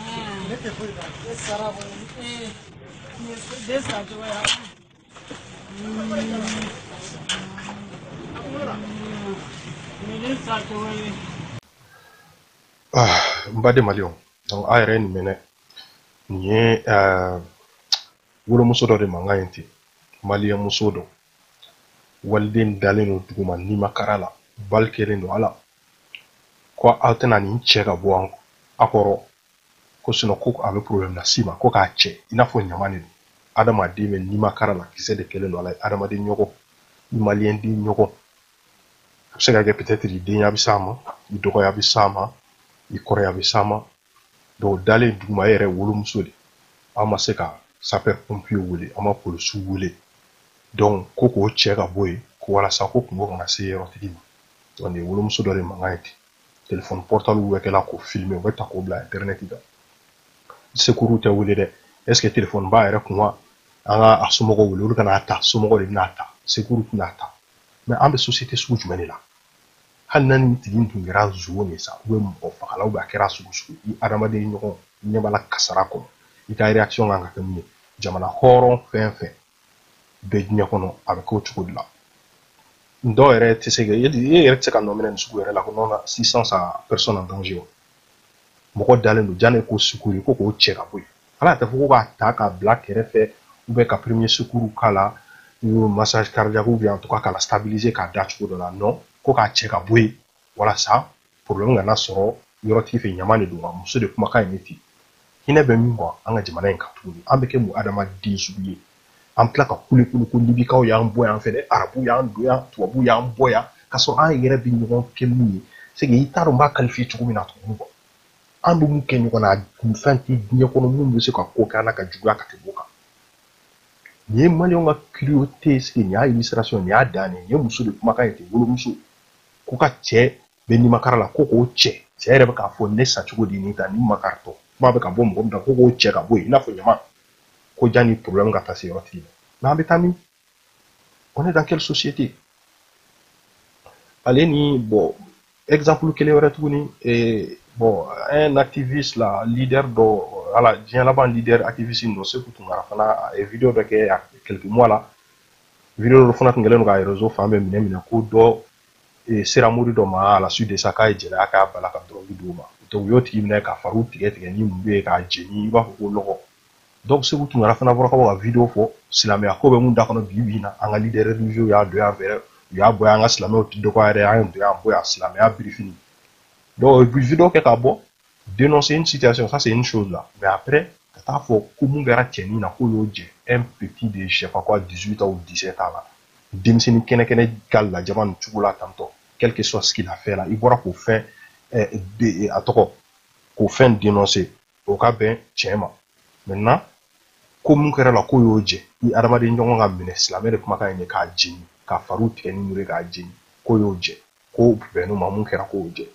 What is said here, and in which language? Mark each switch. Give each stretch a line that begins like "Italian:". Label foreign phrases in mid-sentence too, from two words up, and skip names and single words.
Bambara: Mbadi Malion donc a yɛrɛ nin minɛ nin ye wolomuso dɔ de mankan ye ten maliyɛn muso dɔ waliden dalen don duguma nimakara la bali kɛlen don ala ko aw tɛna nin cɛ ka bɔ a kɔrɔ ko sinon ko a bɛ problème las'i ma ko k'a cɛ i n'a fɔ ɲama de don adamaden bɛ nimakara la kisɛ de kɛlen don ala ye adamaden ɲɔgɔn i maliyɛn den ɲɔgɔn a bɛ se ka kɛ peut-être i denya bɛ s'a ma i dɔgɔya bɛ s'a ma i kɔrɔya bɛ s'a ma donc dalen duguma e yɛrɛ wolomuso de an ma se ka
French: sapeur pompier
Bambara: wele an ma polisiw wele donc ko k'o cɛ ka bɔ yen ko walasa ko kungo kana se yɔrɔtigi ma donc nin wolomuso dɔ de mankan ye ten
French: téléphone portable
Bambara: bɛ kɛla k'o filmer u bɛ ta k'o bila internet kan secours tɛ wele dɛ
French: est ce que
Bambara: téléphone b'a yɛrɛ kun wa an ka a somɔgɔw wele olu kana ta somɔgɔw de bɛna ta secours tɛna ta mais an bɛ société sugu jumɛn de la hali na nin tigi tun kɛra nson ye sa
French: ou bien
Bambara: mɔgɔ fagala
French: ou bien
Bambara: a kɛra sugu sugu i adamaden ɲɔgɔn ɲɛ b'a la kasara kɔnɔ i ka réaction kan ka kɛ mun ye jamana hɔrɔn fɛn fɛn bɛɛ diɲɛ kɔnɔ a bɛ k'o cogo de la dɔw yɛrɛ tɛ se ka e yɛrɛ tɛ se ka nɔ minɛ nin sugu yɛrɛ la ko
French: non assistance à personne en danger
Bambara: wa mɔgɔ dalen don janne ko secours ko k'o cɛ ka bɔ yen ala tɛ fɔ ko k'a ta k'a bila kɛrɛfɛ
French: ou bien
Bambara: ka
French: premier secours
Bambara: k'a la
French: massage cardiaque ou bien en tout cas
Bambara: k'a la stabiliser k'a da cogo dɔ la non ko k'a cɛ ka bɔ yen walasa problème kana sɔrɔ yɔrɔtigi fɛ ɲama de don wa muso de kumakan ye ne ten hinɛ bɛ min bɔ an ka jamana in kan tuguni an bɛ kɛ mun adamaden sugu ye an tila ka kule ko libikaw y'an bɔ yan fɛ dɛ arabu y'an don yan tubabu y'an bɔ yan k'a sɔrɔ an yɛrɛ bɛ ɲɔgɔn kɛ mun ye
French: c'est que
Bambara: i t'a dɔn n b'a qualifier cogo min na tuguni quoi an bɛ mun kɛ ɲɔgɔn na fɛn tɛ diɲɛ kɔnɔ mun bɛ se ka ko kɛ an na ka juguya ka tɛmɛ o kan nin ye maliyɛnw ka cruauté
French: c'est que
Bambara: nin y'a illustration nin y'a dan nin ye muso de kumakan ye ten wolomuso ko ka cɛ bɛ nimakara la ko k'o cɛ yɛrɛ bɛ k'a fɔ ne sacogo de nin ta ni makaritɔ kuma bɛ ka bɔ mɔgɔ min na ko k'o cɛ ka bɔ yen i n'a fɔ ɲama ko ja ni problème ka taa se yɔrɔtigi ma mais an bɛ taa min
French: on est dans quelle société
Bambara: ale ni
French: bon exemple
Bambara: kelen wɛrɛ tuguni
French: bon un activiste
Bambara: la leader dɔ ala diɲɛ laban
French: leader activiste
Bambara: dɔ Seku Tunkara fana a ye vidéo dɔ kɛ
French: il y a quelques mois
Bambara: la vidéo dɔ fana tun kɛlen don ka réseau fan bɛɛ minɛ ko dɔ sera mori dɔ ma
French: à la suite de ça
Bambara: k'a ye jɛnɛya k'a bala ka drogue d'o ma donc u y'o tigi minɛ ka fariw tigɛ ni mun bɛ yen k'a jeni i b'a fɔ ko lɔgɔ. Donc Sékou Touré fana bɔra ka bɔ ka vidéo fɔ silamɛya ko bɛ mun da kɔnɔ bi na an ka
French: leader religieux
Bambara: y'a don yan fɛ u y'a bɔ an ka silamɛw tɛ dɔgɔ yɛrɛ an ye don yan bɔ yan silamɛya birifini. Donc vidéo kɛ ka bɔ
French: dénoncer une situation, ça c'est une chose là, mais après
Bambara: ka taa fɔ ko mun kɛra cɛnin na ko y'o jɛ
French: un petit de je sais pas quoi 18 ans ou 17 ans là
Bambara: denmisɛnnin kɛnɛ ka lajaba nin cogo la tantɔ
French: quel que soit ce qu'il a fait
Bambara: là i bɔra k'o fɛn a tɔgɔ k'o fɛn dénoncer o ka bɛn tiɲɛ ma. Maintenant ko mun kɛra la ko y'o jɛ i adamaden ɲɔgɔn ka minɛ silamɛ de kumakan ye k'a jeni ka fariw tigɛ ni mure k'a jeni ko y'o jɛ ko bɛnn'o ma mun kɛra k'o jɛ.